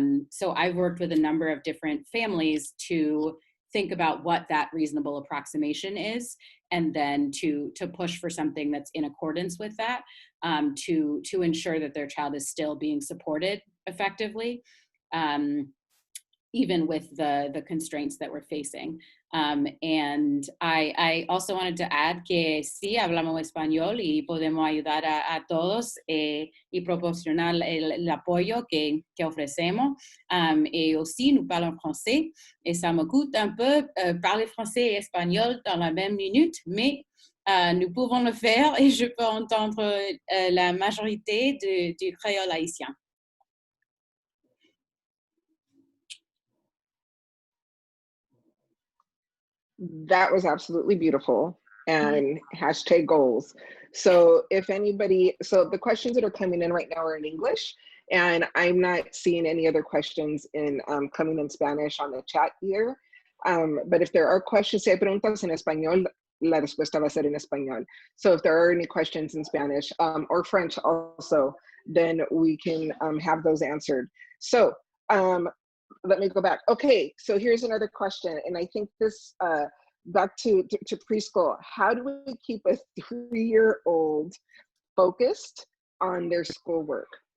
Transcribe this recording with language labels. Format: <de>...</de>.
<en>So I've worked with a number of different families to think about what that reasonable approximation is, and then to push for something that's in accordance with that, to ensure that their child is still being supported effectively, even with the constraints that we're facing. And I also wanted to add</en> <es>que sí hablamos español y podemos ayudar a todos y proporcionar el apoyo que ofrecemos.</es> <fr>Et aussi, nous parlons français et ça me coûte un peu parler français et espagnol dans la même minute, mais nous pouvons le faire et je peux entendre la majorité du créole haïtien.</fr> <en>That was absolutely beautiful, and hashtag goals. So if anybody, so the questions that are coming in right now are in English, and I'm not seeing any other questions in coming in Spanish on the chat here. But if there are questions,</en> <es>si hay preguntas en español, la respuesta va a ser en español.</es> <en>So if there are any questions in Spanish or French also, then we can have those answered. So let me go back. Okay, so here's another question, and I think this back to preschool. How do we keep a 3-year-old focused on their schoolwork?</en>